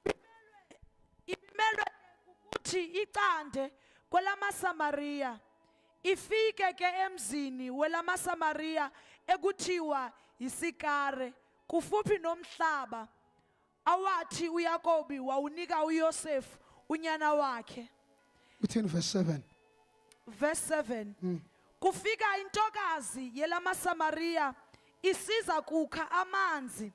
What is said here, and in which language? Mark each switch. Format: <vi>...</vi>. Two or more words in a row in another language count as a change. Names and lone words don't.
<xh>Ibimelwe ukuthi icande kwelamaSamaria Ifike ke emzini welamaSamariya ekuthiwa eSkhari kufuphi nomhlaba awathi uYakobi wawunika uYosefu unyana wakhe. Uthini verse 7? Verse 7. Kufika intokazi yelamaSamariya isiza kukha amanzi.</xh>